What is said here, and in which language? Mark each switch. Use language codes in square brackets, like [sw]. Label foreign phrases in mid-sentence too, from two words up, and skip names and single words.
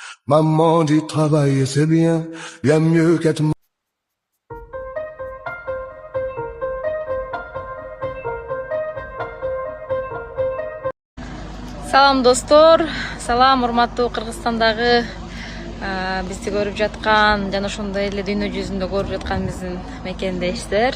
[fr] Maman dit travailler c'est bien, bien mieux qu'être. [ky] Салам достор, салам урматтуу Кыргызстандагы бизди көрүп жаткан жана ошондой эле дүйнө жүзүндө көрүп жаткан биздин мекендештер.